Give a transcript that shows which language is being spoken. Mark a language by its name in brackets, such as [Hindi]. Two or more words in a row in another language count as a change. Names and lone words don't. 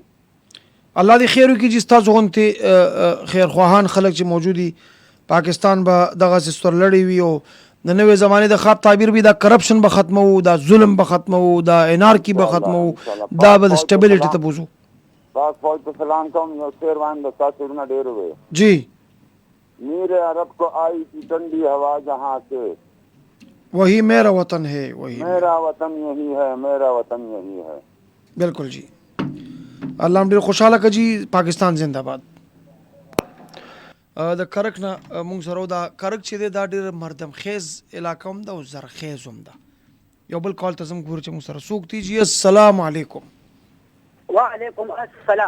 [Pashto] الله دې خیر وکړي چې ستاسو غونتې خیرخواهان خلک چې موجود دي پاکستان به دغسې سترلړی وي او د نوې زمانې د خواب تعبیر به دا کرپشن به ختمو دا ظلم به ختمو دا انارکی به ختمو دا به د سټیبلیټي ته بوزو پاک فوج ته سلام کوم یو شعر باندې د ستا شعرونه ډېر وې جی [Urdu] میر عرب کو آئی تھی ٹھنڈی ہوا جہاں سے وہی میرا وطن ہے وہی میرا وطن یہی ہے میرا وطن یہی ہے [Pashto] بالکل جی الله هم ډېر خوشحاله کړي جی [Urdu] پاکستان زنده باد [Pashto] د کرک نه مونږ سره دا کرک چې دی دا ډېر مردم خیز علاقه هم ده او زرخیز هم ده یو بل کال ته زم ګورو چې مونږ سره څوک دي جی [Arabic] السلام علیکم وعلیکم السلام